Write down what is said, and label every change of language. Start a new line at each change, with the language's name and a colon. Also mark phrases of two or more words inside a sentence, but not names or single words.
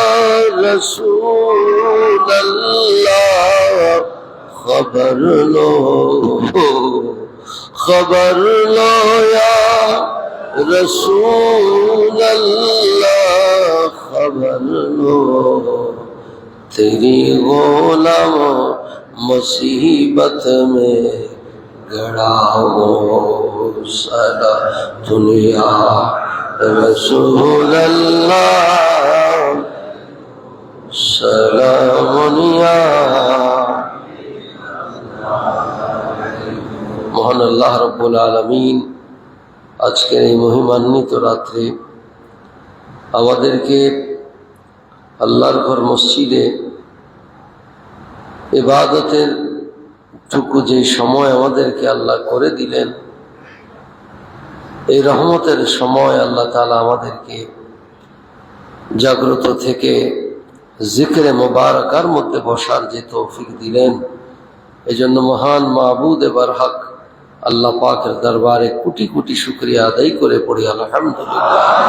Urdu: رسول اللہ خبر لو یا رسول اللہ خبر لو تیری غلام مصیبت میں گڑا ہو سدا دنیا رسول اللہ سلام یا
Bangla: মহান আল্লাহ রব্বুল আলামিন আজকের এই মহিমান্বিত রাত্রে আমাদেরকে আল্লাহর ঘর মসজিদে ইবাদতের টুকু যে সময় আমাদেরকে আল্লাহ করে দিলেন, এই রহমতের সময় আল্লাহ তাআলা আমাদেরকে জাগ্রত থেকে জিকরে মুবারাকার মধ্যে বসার যে তৌফিক দিলেন, এজন্য মহান মাবুদ বারহক আল্লাহ পাকের দরবারে কোটি কোটি শুকরিয়া আদায় করে পড়ি আলহামদুলিল্লাহ।